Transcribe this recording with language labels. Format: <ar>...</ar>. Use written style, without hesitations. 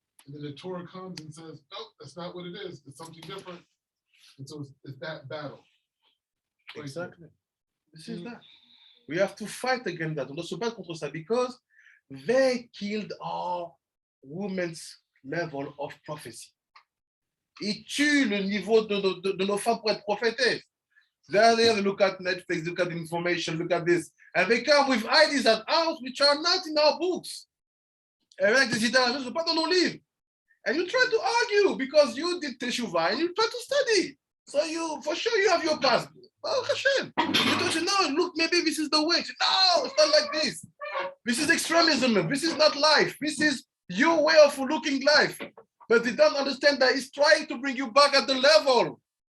<en>And then the Torah comes and says, nope, that's not what it is. It's something different. And so it's that battle. Right there. Exactly. This is that. We have to fight against that.</en> <fr>On doit se battre contre ça</fr> <en>because they killed our women's level of prophecy.</en> <fr>Ils tuent le niveau de nos femmes pour être prophétesses.</fr> <en>They look at Netflix, look at information, look at this. And they come with ideas at house which are not in our books.</en> <fr>Et avec des idées à la maison, pas dans nos livres.</fr> <en>And you try to argue because you did Teshuvah and you try to study. So you, for sure, you have your past. Oh, Hashem. You don't say, no, look, maybe this is the way. No, it's not like this. This is extremism. This is not life. This is your way of looking life. But they don't understand that he's trying to bring you back at the level.</en>